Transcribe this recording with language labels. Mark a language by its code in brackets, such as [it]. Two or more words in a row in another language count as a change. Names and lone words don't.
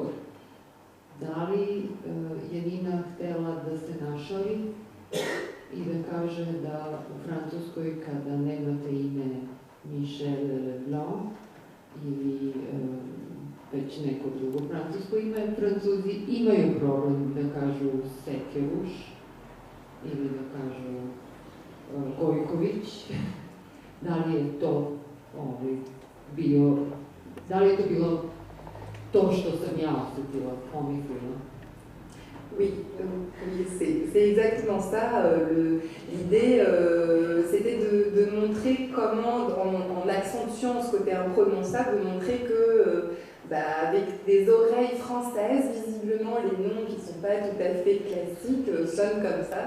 [sr] Da li je Nina htela da se našali i da kaže da u Francuskoj kada nemate ime Michel Leblanc ili već neko drugo francusko ime, Francuzi imaju problem da kažu Sekeruš ili da kažu Gojković. Da li je to bilo to što sam ja osetila, pomislila? [fr] Oui, c'est exactement ça. L'idée, c'était de montrer comment, en accentuant ce côté imprononçable, de montrer que, avec des oreilles françaises, visiblement, les noms qui ne sont pas tout à fait classiques sonnent comme ça.